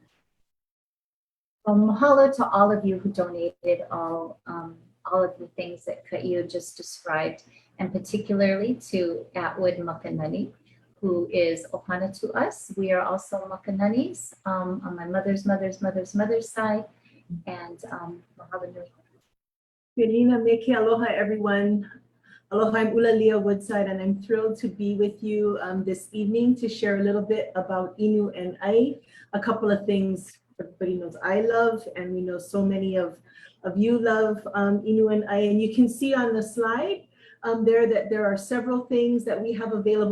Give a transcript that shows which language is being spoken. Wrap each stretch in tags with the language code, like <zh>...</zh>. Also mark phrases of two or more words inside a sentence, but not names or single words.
<en>Mahalo to all of you who donated all of the things that Kaiu just described, and particularly to Atwood Makanani, who is ʻOhana to us. We are also Makananis on my mother's side. And</en> <haw>mahalo nui. Wehena, me ke aloha,</haw> <en>everyone. Aloha, I'm Ulalia Woodside, and I'm thrilled to be with you this evening to share a little bit about inu and ai. A couple of things everybody knows I love, and we know so many of you love inu and ai. And you can see on the slide there that there are several things that we have available.</en>